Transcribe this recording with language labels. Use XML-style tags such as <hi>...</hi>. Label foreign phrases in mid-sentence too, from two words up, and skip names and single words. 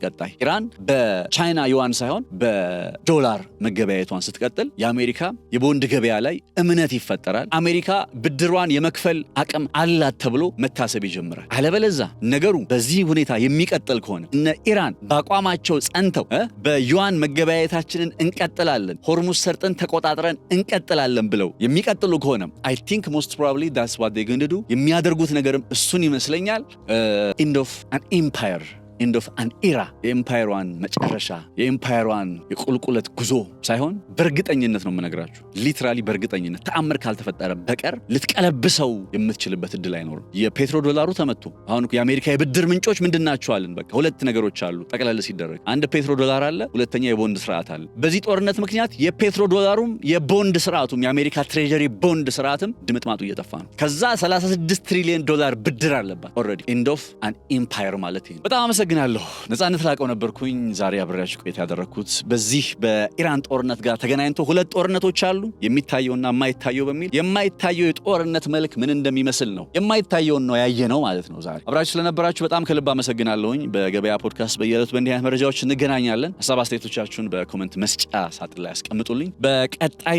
<am>ቀጣይ ኢራን በቻይና ዩዋን ሳይሆን በዶላር መገበያየቷን ስትቀጥል የአሜሪካ የቦንድ ገበያ ላይ እምነት ይፈጠራል። አሜሪካ ብድሯን የመክፈል አቅም አላት ተብሎ መታሰብ ይጀምራል። አለበለዛ ነገሩ በዚህ ሁኔታ የሚቀጥል ከሆነ እነ ኢራን በአቋማቸው ጸንተው በዩዋን መገበያየታችንን እንቀጥላለን፣ ሆርሙዝ ሰርጥን ተቆጣጥረን እንቀጥላለን ብለው የሚቀጥሉ ከሆነ</am> <en>I think most probably that's what they're going to do።</en> <am>የሚያደርጉት ነገርም እሱን ይመስለኛል።</am> <en>end of an empire end of an era</en> <am>የኤምፓየሯን መጨረሻ የኤምፓየሯን የቁልቁለት ጉዞ ሳይሆን በእርግጠኝነት ነው የምነግራችሁ። ሊትራሊ በእርግጠኝነት ተአምር ካልተፈጠረ በቀር ልትቀለብሰው የምትችልበት እድል አይኖርም። የፔትሮ ዶላሩ ተመቶ አሁን የአሜሪካ የብድር ምንጮች ምንድናቸው አለን? በቃ ሁለት ነገሮች አሉ ጠቅላላ ሲደረግ። አንድ ፔትሮ ዶላር አለ፣ ሁለተኛ የቦንድ ስርዓት አለ። በዚህ ጦርነት ምክንያት የፔትሮ ዶላሩም የቦንድ ስርዓቱም የአሜሪካ ትሬጀሪ ቦንድ ስርዓትም ድምጥማጡ እየጠፋ ነው። ከዛ $36 ትሪሊየን ብድር አለባት ኦልሬዲ።</am> <en>end of an empire</en> <am>ማለት ይሄ። በጣም አመሰግናለሁ። ነጻነት ላቀው ነበርኩኝ ዛሬ አብሬያችሁ ቆይታ ያደረኩት በዚህ በኢራን ጦርነት ጋር ተገናኝቶ ሁለት ጦርነቶች አሉ፣ የሚታየውና የማይታየው በሚል የማይታየው የጦርነት መልክ ምን እንደሚመስል ነው የማይታየውን ነው ያየነው ማለት ነው። ዛሬ አብራችሁ ስለነበራችሁ በጣም ከልብ አመሰግናለሁኝ። በገበያ ፖድካስት በየዕለቱ በእንዲህ አይነት መረጃዎች እንገናኛለን። ሀሳብ አስተያየቶቻችሁን በኮሜንት መስጫ ሳጥን ላይ ያስቀምጡልኝ። በቀጣይ</am>